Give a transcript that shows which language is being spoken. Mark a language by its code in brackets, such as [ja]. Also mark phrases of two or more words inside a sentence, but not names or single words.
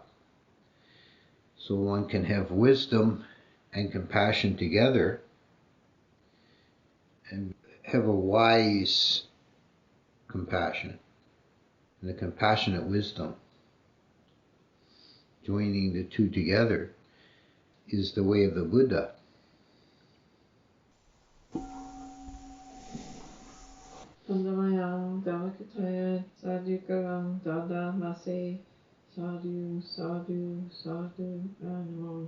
[en] So one can have wisdom and compassion together and have a wise compassion and a compassionate wisdom. Joining the two together is the way of the Buddha. [pi] Punnadhammo Dhammakataya Sadhukaram Dada Mase Sadhu Sadhu Sadhu